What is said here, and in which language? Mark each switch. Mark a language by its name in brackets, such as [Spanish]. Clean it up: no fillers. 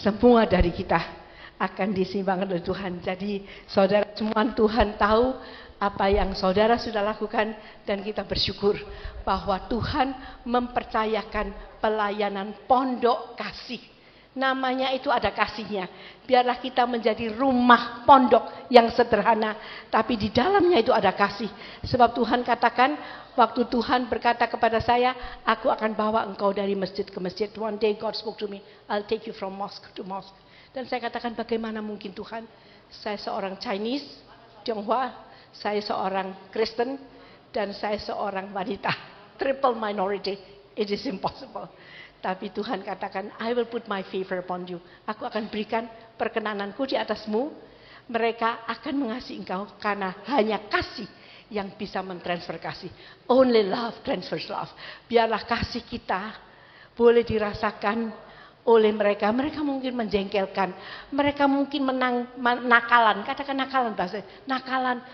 [Indonesian] Semua dari kita akan diseimbangkan oleh Tuhan. Jadi saudara semua, Tuhan tahu apa yang saudara sudah lakukan, dan kita bersyukur bahwa Tuhan mempercayakan pelayanan pondok kasih. Namanya itu ada kasihnya. Biarlah kita menjadi rumah pondok yang sederhana, tapi di dalamnya itu ada kasih. Sebab Tuhan katakan, waktu Tuhan berkata kepada saya, aku akan bawa engkau dari masjid ke masjid. [English] One day God spoke to me, I'll take you from mosque to mosque. [Indonesian] Dan saya katakan, bagaimana mungkin Tuhan? Saya seorang Chinese, Tionghoa, saya seorang Kristen, dan saya seorang wanita. [English] Triple minority, it is impossible. [Indonesian] Tapi Tuhan katakan, [English] I will put my favor upon you. [Indonesian] Aku akan berikan perkenananku di atasmu. Mereka akan mengasihi engkau karena hanya kasih yang bisa mentransfer kasih. [English] Only love transfers love. [Indonesian] Biarlah kasih kita boleh dirasakan oleh mereka. Mereka mungkin menjengkelkan. Mereka mungkin nakalan. Katakan nakalan bahasa. Nakalan.